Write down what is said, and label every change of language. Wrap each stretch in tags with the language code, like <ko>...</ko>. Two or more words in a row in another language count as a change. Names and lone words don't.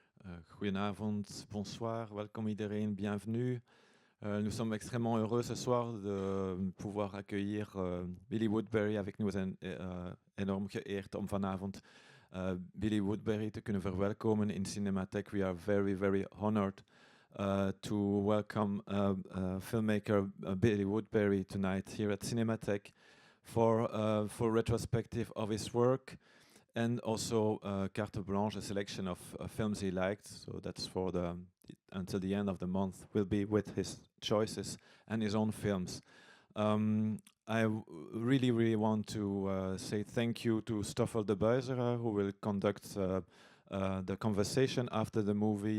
<nl>Goedenavond, bonsoir, welkom iedereen,</nl> <fr>bienvenue. Nous sommes extrêmement heureux ce soir de pouvoir accueillir Billy Woodberry avec nous.</fr> <nl>We zijn enorm geëerd om vanavond Billy Woodberry te kunnen verwelkomen in CINEMATEK.</nl> <en>We are very, very honored to welcome filmmaker Billy Woodberry tonight here at CINEMATEK for retrospective of his work. And also carte blanche, a selection of films he liked. So that's for until the end of the month. Will be with his choices and his own films. I really, really want to say thank you to Stoffel Debuysere, who will conduct the conversation after the movie.</en>